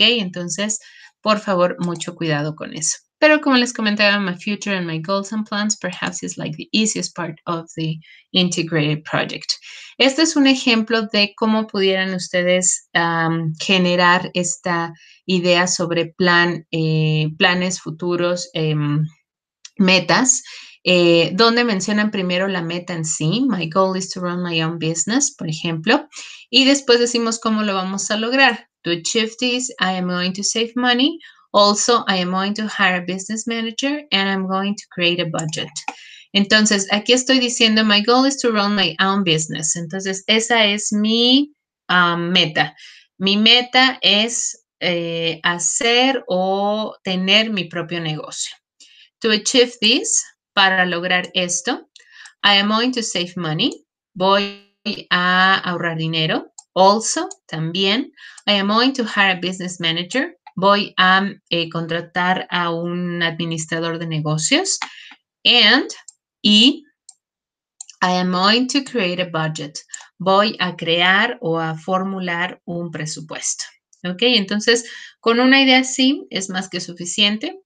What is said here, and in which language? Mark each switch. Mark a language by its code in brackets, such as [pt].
[es] Entonces, por favor, mucho cuidado con eso. Pero como les comentaba, [en] my future and my goals and plans perhaps is like the easiest part of the integrated project. [es] Este es un ejemplo de cómo pudieran ustedes generar esta idea sobre planes futuros, metas, donde mencionan primero la meta en sí. [en] My goal is to run my own business, [es] por ejemplo. Y después decimos cómo lo vamos a lograr. [en] To achieve this, I am going to save money. Also, I am going to hire a business manager and I'm going to create a budget. [es] Entonces, aquí estoy diciendo, [en] my goal is to run my own business. [es] Entonces, esa es mi meta. Mi meta es hacer o tener mi propio negocio. [en] To achieve this, [es] para lograr esto, [en] I am going to save money. [es] Voy a ahorrar dinero. [en] Also, [es] también, [en] I am going to hire a business manager. [es] Voy a contratar a un administrador de negocios. [en] Y I am going to create a budget. [es] Voy a crear o a formular un presupuesto. ¿Ok? Entonces, con una idea así es más que suficiente.